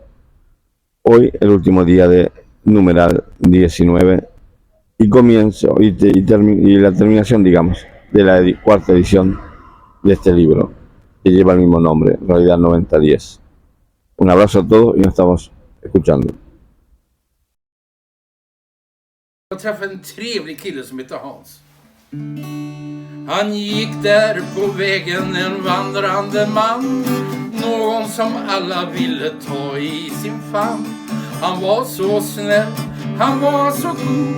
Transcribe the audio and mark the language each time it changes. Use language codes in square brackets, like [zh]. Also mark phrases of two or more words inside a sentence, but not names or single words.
[es] Hoy el último día de numeral 19 y comienzo y la terminación, digamos, de la 4ª edición de este libro que lleva el mismo nombre, realidad 9010. Un abrazo a todos y nos estamos escuchando. [sv] Jag träffade en trevlig kille som heter Hans. Han gick där på vägen, en vandrande man. Någon som alla ville ta i sin famn. Han var så snäll, han var så god.